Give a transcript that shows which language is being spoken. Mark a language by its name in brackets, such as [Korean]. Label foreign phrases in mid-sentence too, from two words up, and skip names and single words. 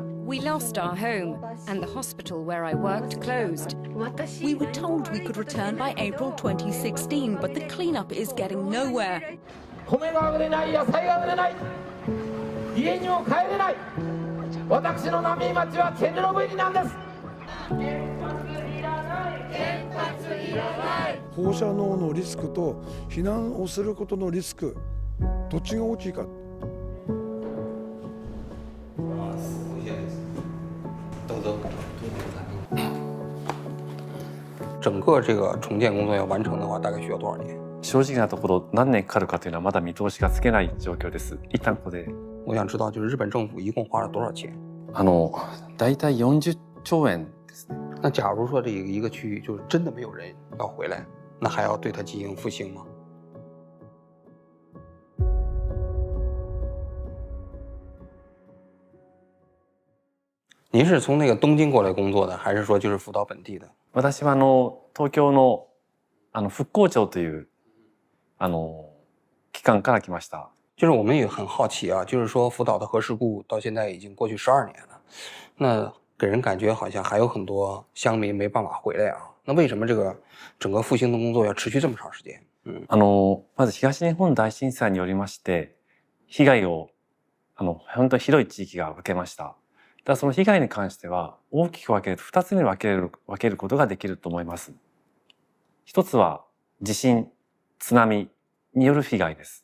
[English] We lost our home, and the hospital where I worked closed. We were told we could return by April 2016, but the cleanup is getting nowhere. [Japanese] 米が売れない、野菜が売れない、家にも帰れない。私の浪江町はチェルノブイリなんです。放射能のリスクと避難をすることのリスク、どっちが大きいか。 [Chinese] 整个这个重建工作要完成的话，大概需要多少年？ [Japanese] 正直なところ何年かかるかというのはまだ見通しがつけない状況です。一旦ここで。 [Chinese] 我想知道，就是日本政府一共花了多少钱？ [Japanese] 大体40兆円ですね。 [Chinese] 那假如说这一个区域就是真的没有人要回来，那还要对它进行复兴吗？您是从那个东京过来工作的，还是说就是福岛本地的？ [Japanese] 私は東京の復興庁という機関から来ました。 [Chinese] 就是我们也很好奇啊，就是说福岛的核事故到现在已经过去12年了，那给人感觉好像还有很多乡民没办法回来啊。那为什么这个整个复兴的工作要持续这么长时间？ [Japanese] まず東日本大震災によりまして被害を本当に広い地域が受けました。だからその被害に関しては大きく分けると2つに分けることができると思います。一つは地震、津波による被害です。